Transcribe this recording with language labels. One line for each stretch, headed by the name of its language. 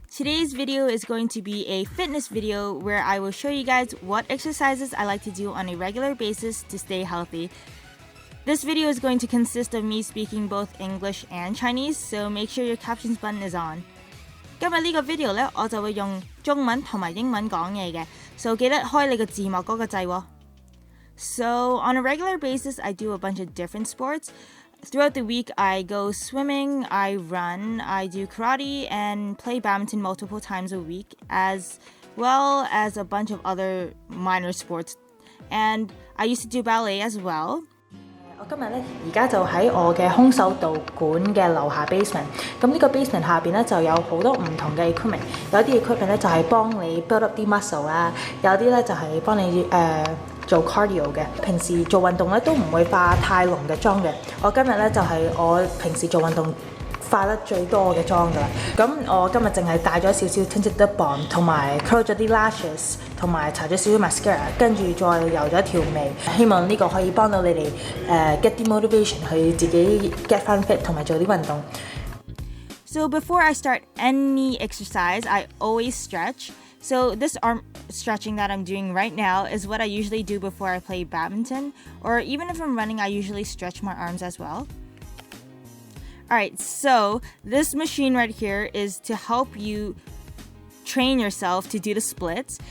English: Today's video is going to be a fitness video where I will show you guys what exercises I like to do on a regular basis to stay healthy. This video is going to consist of me speaking both English and Chinese, so make sure your captions button is on.
Cantonese: 今日呢個 video 呢，我就會用中文同埋英文講嘢嘅， so 記得開你個字幕嗰個掣喎。
English: So on a regular basis, I do a bunch of different sports. Throughout the week, I go swimming, I run, I do karate, and play badminton multiple times a week, as well as a bunch of other minor sports. And I used to do ballet as well.
Cantonese: 我今日咧而家就喺我嘅空手道館嘅樓下 basement。咁呢個 basement 下邊咧就有好多唔同嘅 equipment。有啲 equipment 咧就係幫你
English: build up
Cantonese: 啲 muscle 啦，有啲咧就係幫你做 cardio 嘅。平時做運動咧都唔會化太濃嘅妝嘅。我今日咧就係我平時做運動化得最多嘅妝㗎啦。咁我今日淨係帶咗少少
English: tinted lip balm，
Cantonese: 同埋
English: curl
Cantonese: 咗啲
English: lashes，
Cantonese: 同埋搽咗少少 mascara， 跟住再油咗條眉。希望呢個可以幫到你哋get 啲 motivation 去自己 get 翻 fit 同埋做啲運動。
English: So before I start any exercise, I always stretch. So this arm stretching that I'm doing right now is what I usually do before I play badminton, or even if I'm running, I usually stretch my arms as well. Alright, so this machine right here is to help you train yourself to do the splits.